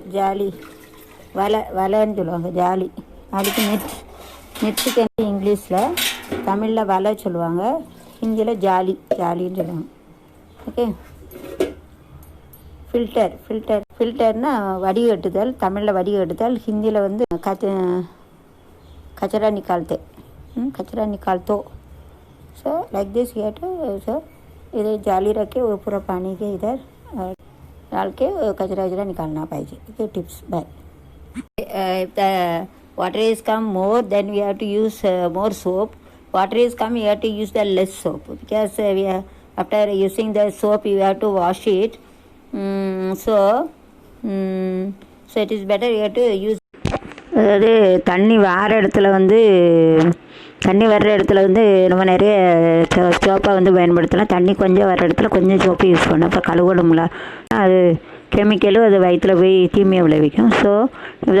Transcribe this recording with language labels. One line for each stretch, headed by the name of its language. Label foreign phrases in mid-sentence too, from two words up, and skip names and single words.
Tamil: ஜாலி வலைன்னு சொல்லுவாங்க. ஜாலிக்கு நெட்ஸுக்கு இங்கிலீஷில் தமிழில் வலை சொல்லுவாங்க, ஹிந்தியில் ஜாலின்னு சொல்லுவாங்க. ஓகே. ஃபில்டர்னா வடிகட்டுதல், தமிழில் வடிகட்டுதல், ஹிந்தியில் வந்து
Hindi: कचरा निकालते
English: so like this
Hindi: ये सो इधर जाली रख के वो पूरा पानी के इधर डाल के कचरा निकालना पाहिजे.
English: okay tips bye. If the water is come more then we have to use more soap. Water is come we have to use the less soap because we are, after using the soap you have to wash it. So it is better you have to use.
Tamil: அதாவது தண்ணி வர்ற இடத்துல வந்து நம்ம நிறைய சோப்பை வந்து பயன்படுத்தலாம். தண்ணி கொஞ்சம் வர்ற இடத்துல கொஞ்சம் சோப்பு யூஸ் பண்ணோம். அப்போ கழுவணும்ல அது கெமிக்கலும் அது வயிற்றில் போய் தீமையை விளைவிக்கும். ஸோ